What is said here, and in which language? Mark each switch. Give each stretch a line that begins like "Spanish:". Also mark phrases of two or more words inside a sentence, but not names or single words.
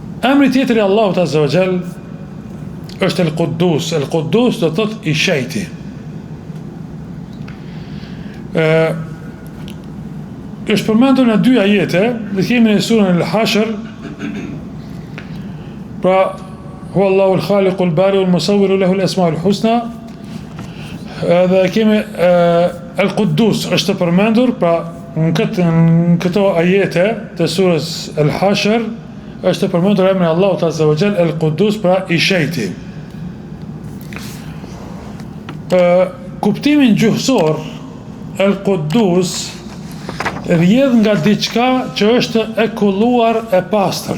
Albanian: Emri tjetër i Allahut
Arabic: عز وجل
Albanian: është El-Quddus. El-Quddus do thot i shejti. Është përmendur në 2 ajete, dhe kemi në surën Al-Hashr, pra
Arabic: هو الله الخالق البارئ المصور له الأسماء الحسنى,
Albanian: dhe kemi El-Quddus është përmendur, pra në këto ajete të surës Al-Hashr është përmendur emri Allahut
Arabic: عز وجل
Albanian: El-Quddus, pra i shejti. Kuptimin gjuhësor El-Quddus rrjedh nga diçka që është e kulluar e pastër.